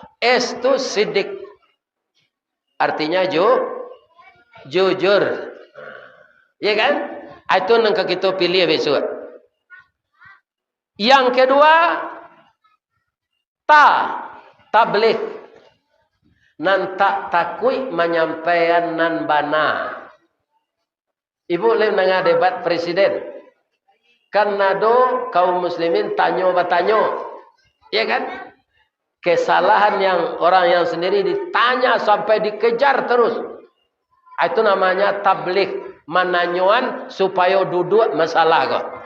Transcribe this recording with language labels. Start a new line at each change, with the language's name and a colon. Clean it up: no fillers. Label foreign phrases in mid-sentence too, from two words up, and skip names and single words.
Malay: S tu sidik. Artinya jujur. Ya kan? Itu yang kita pilih besok. Yang kedua, tabligh.
Minangkabau: Nan tak takui menyampaikan nan bana.
Malay: Ibu boleh dengar debat presiden. Kan nado kaum muslimin bertanya. Ya kan? Kesalahan yang orang yang sendiri ditanya sampai dikejar terus. Itu namanya tabligh. Menanyuan supaya duduk masalah kok.